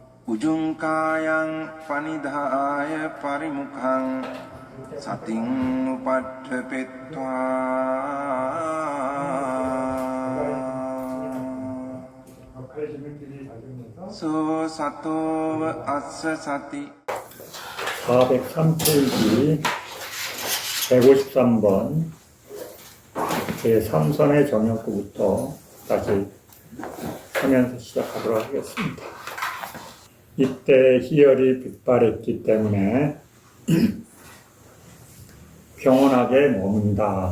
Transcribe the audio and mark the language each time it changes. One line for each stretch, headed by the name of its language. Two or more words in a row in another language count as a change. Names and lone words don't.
Pali: උජුංකායං පනිදාය පරිමුඛං සතින් උපට්ඨපෙත්වා සෝ සතෝව අස්ස සති
Korean: 403페이지 153번 제3선의 정형구부터 다시 하면서 시작하도록 하겠습니다. 이때 희열이 빗발했기 때문에 평온하게 머문다.